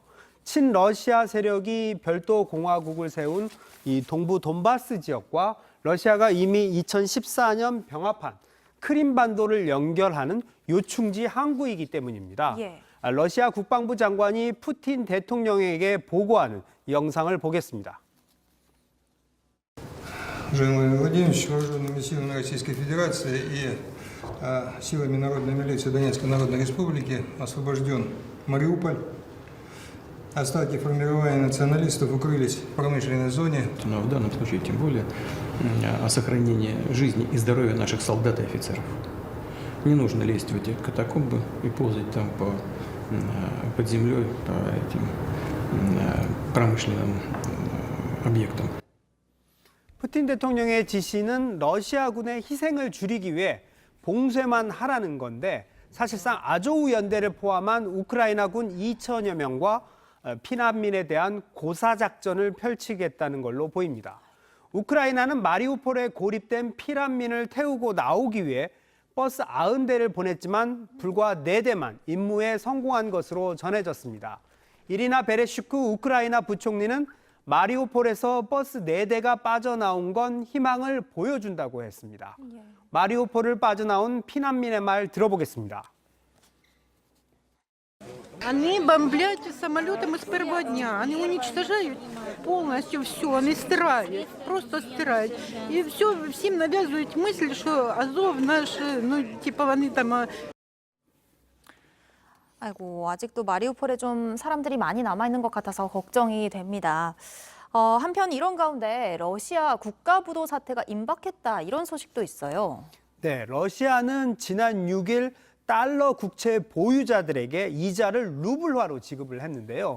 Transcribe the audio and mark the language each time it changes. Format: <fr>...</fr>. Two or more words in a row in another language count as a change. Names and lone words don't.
<ko>친러시아 세력이 별도 공화국을 세운 이 동부 돈바스 지역과 러시아가 이미 2014년 병합한 크림반도를 연결하는 요충지 항구이기 때문입니다. 예. 러시아 국방부 장관이 푸틴 대통령에게 보고하는 영상을 보겠습니다.</ko> <ru>Владимир Владимирович, вооруженными силами Российской Федерации и силами Народной милиции Донецкой Народной Республики освобожден Мариуполь. Остатки формирования националистов укрылись в промышленной зоне. Но в данном случае тем более о сохранении жизни и здоровья наших солдат и офицеров. Не нужно лезть в эти катакомбы и ползать там под землей по этим промышленным объектам.</ru> <ko>푸틴 대통령의 지시는 러시아군의 희생을 줄이기 위해 봉쇄만 하라는 건데 사실상 아조우 연대를 포함한 우크라이나군 2천여 명과 피난민에 대한 고사작전을 펼치겠다는 걸로 보입니다. 우크라이나는 마리우폴에 고립된 피난민을 태우고 나오기 위해 버스 90대를 보냈지만 불과 4대만 임무에 성공한 것으로 전해졌습니다. 이리나 베레슈크 우크라이나 부총리는 마리우폴에서 버스 4대가 빠져나온 건 희망을 보여준다고 했습니다. 마리우폴을 빠져나온 피난민의 말 들어보겠습니다.</ko> <ru>Они бомблят самолетом с первого дня. Они уничтожают полностью все. Они стирают, просто стирают. И всем навязывают мысль, что Азов наш, они там...</ru> <ko>아이고, 아직도 마리우폴에 좀 사람들이 많이 남아있는 것 같아서 걱정이 됩니다. 한편 이런 가운데 러시아 국가부도 사태가 임박했다 이런 소식도 있어요. 네, 러시아는 지난 6일 달러 국채 보유자들에게 이자를 루블화로 지급을 했는데요.</ko>